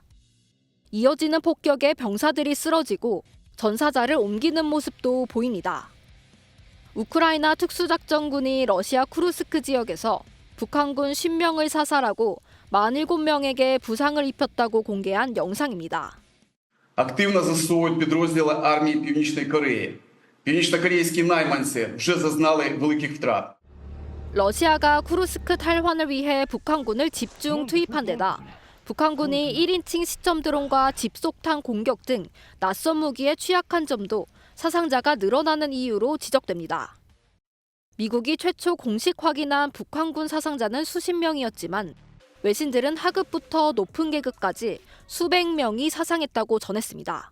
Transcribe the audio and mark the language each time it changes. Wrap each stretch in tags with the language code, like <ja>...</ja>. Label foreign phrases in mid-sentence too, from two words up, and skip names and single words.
<ko>이어지는 폭격에 병사들이 쓰러지고 전사자를 옮기는 모습도 보입니다. 우크라이나 특수작전군이 러시아 쿠르스크 지역에서 북한군 10명을 사살하고 47명에게 부상을 입혔다고 공개한 영상입니다.</ko> <uk>Активно застосовують підрозділи армії Північної Кореї Північно-корейські найманці вже зазнали великих втрат.</uk> <ko>러시아가 쿠르스크 탈환을 위해 북한군을 집중 투입한 데다 북한군이 1인칭 시점 드론과 집속탄 공격 등 낯선 무기에 취약한 점도 사상자가 늘어나는 이유로 지적됩니다. 미국이 최초 공식 확인한 북한군 사상자는 수십 명이었지만 외신들은 하급부터 높은 계급까지 수백 명이 사상했다고 전했습니다.</ko>